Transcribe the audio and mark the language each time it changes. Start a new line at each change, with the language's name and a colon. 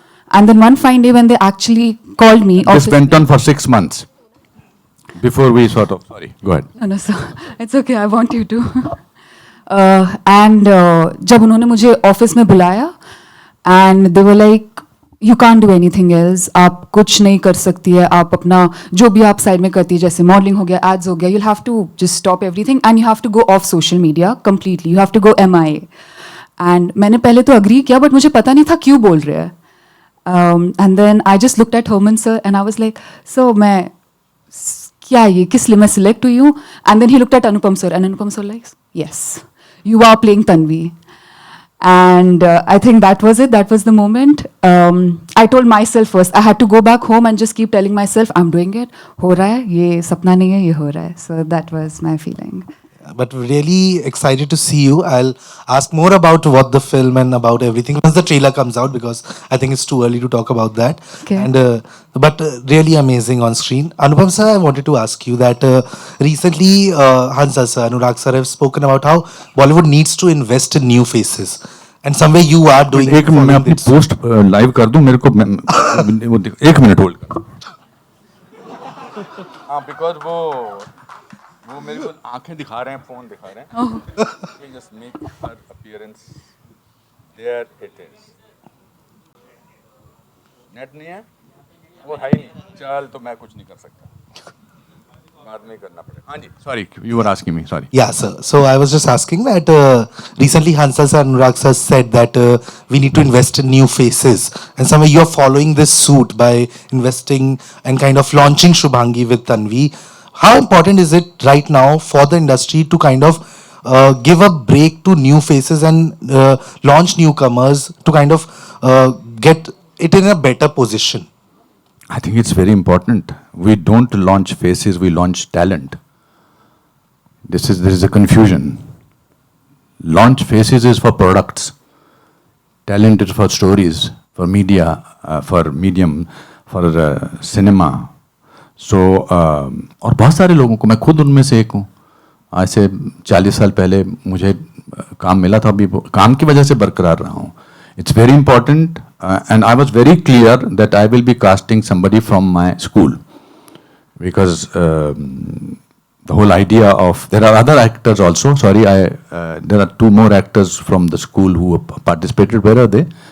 English: And then one fine day when they actually called me. This went on for 6 months before we sort of. Sorry, go ahead. No, sir. It's okay. I want you to. And
Hindi: जब उन्होंने मुझे office में बुलाया,
English: and they were like, you can't do anything else.
Hindi: आप कुछ नहीं कर सकती है, आप अपना जो भी आप साइड में करती है, जैसे मॉडलिंग हो गया, एड्स हो गया,
English: you'll have to just stop everything and you have to go off social media completely. You have to go MIA.
Hindi: And मैंने पहले तो अग्री किया, बट मुझे पता नहीं था क्यों बोल रहे हैं.
English: And then I just looked at Herman sir and I was like, so
Hindi: मैं क्या ये किस लिए मैं select हुई हूँ?
English: And then he looked at Anupam sir and Anupam sir like, yes, you are playing Tanvi. And I think that was it. That was the moment. I told myself first, I had to go back home and just keep telling myself, I'm doing it.
Hindi: हो रहा है, ये सपना नहीं है, ये हो रहा है.
English: So that was my feeling. But really excited to see you. I'll ask more about what the film and about everything once the trailer comes out, because I think it's too early to talk about that. Okay. And but really amazing on screen. Anupam sir, I wanted to ask you that recently Hansa sir, Anurag sir have spoken about how Bollywood needs to invest in new faces. And somewhere you are doing.
Hindi: एक मैं अपनी post live कर दूं, मेरे को एक minute hold कर। हाँ, बिकॉज वो मेरे को आंखें दिखा रहे हैं, फोन दिखा रहे हैं।
English: Just make her appearance there it is.
Hindi: Net नहीं है, वो है ही नहीं, चल तो मैं कुछ नहीं कर सकता, बाद में करना पड़ेगा। हाँ जी,
English: Sorry, you were asking me, sorry. Yeah, sir. So I was just asking that recently Hansal sir and Anurag sir said that we need to invest in new faces, and somewhere you are following this suit by investing and kind of launching Shubhangi with Tanvi. How important is it right now for the industry to kind of give a break to new faces and launch newcomers to kind of get it in a better position? I think it's very important. We don't launch faces, we launch talent. There is a confusion. Launch faces is for products. Talent is for stories, for media, for medium, for cinema.
Hindi: So, और बहुत सारे लोगों को, मैं खुद उनमें से एक हूँ। आज से 40 साल पहले मुझे काम मिला था, अभी काम की वजह से बरकरार रहा हूँ।
English: It's very important, and I was very clear that I will be casting somebody from my school, because the whole idea of, there are other actors also, sorry, there are two more actors from the school who participated. Where are they?